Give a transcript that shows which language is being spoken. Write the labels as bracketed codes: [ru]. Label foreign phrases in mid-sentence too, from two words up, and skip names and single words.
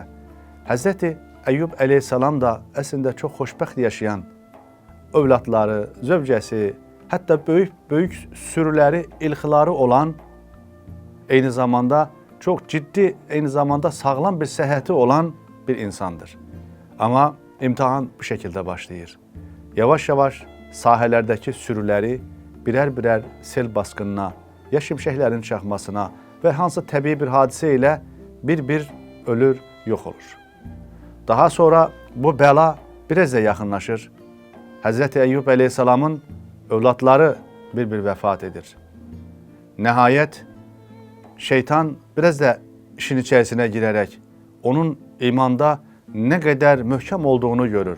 [tr] Hazreti Eyyub Aleyhisselam da aslında çok xoşbəxt yaşayan, evlatları, zövcəsi, hatta büyük sürüleri, ilxiları olan, aynı zamanda çok ciddi, aynı zamanda sağlam bir səhhəti olan bir insandır. Ama imtihan bu şekilde başlayır. Yavaş yavaş sahilerdeki sürüleri birer birer sel baskınına, [az] ya şimşəklərin çaxmasına [tr] ve [az] hansı təbii bir hadisə ilə bir ölür, [tr] yok olur. [az] Daha sonra bu bəla biraz da yaxınlaşır. Həzrəti Əyyub əleyhissalamın övladları bir-bir vəfat edir. Nəhayət şeytan biraz da işin içərisinə girərək onun imanda nə qədər möhkəm olduğunu görür.